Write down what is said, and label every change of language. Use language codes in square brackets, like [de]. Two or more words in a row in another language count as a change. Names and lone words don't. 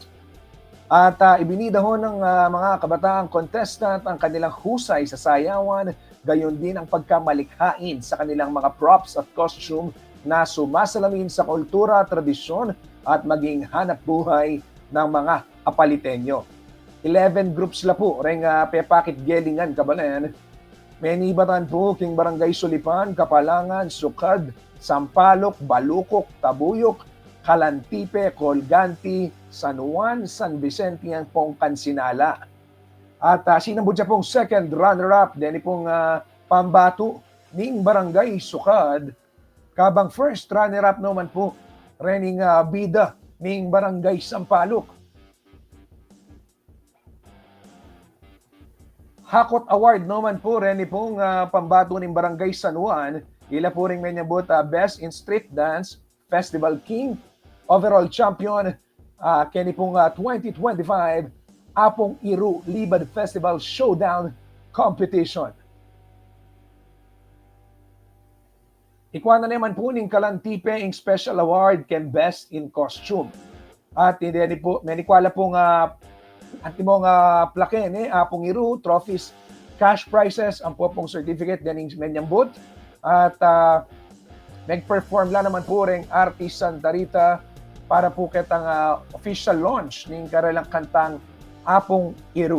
[tl] At ibinida ho ng mga kabataang contestant ang kanilang husay sa sayawan, gayon din ang pagkamalikhain sa kanilang mga props at costume na sumasalamin sa kultura, tradisyon at maging hanap buhay ng mga Apalitenyo. [pam] 11 groups la po, ring pepakit gelingan kabalen. Menibatan po king Barangay Sulipan, Kapalangan, Sukad, Sampaloc, Balukok, Tabuyok, Kalantipe, Colganti, San Juan, San Vicente ang pong Kansinala. At sinambod siya pong [en] second runner-up, [pam] din pong Pambato, ning Barangay Sukad, kabang [en] first runner-up [pam] naman po, rening bida ning Barangay Sampaloc. Hakot Award naman po rin pong pambato ng Barangay San Juan. Ila po rin menyabot Best in Street Dance, Festival King, Overall Champion, kini pong 2025 Apong Iru Libad Festival Showdown Competition. Ikuha na naman po ning Kalantipe ang Special Award ken Best in Costume. At hindi po, menikwala pong antimong plaken, Apong Iru, trophies, [en] cash prizes, [pam] ang po pong certificate, ganing menyang booth. At nag-perform lang naman po rin Artist Santa Rita para po kitang [en] official launch [pam] ng karalang kantang Apong Iru.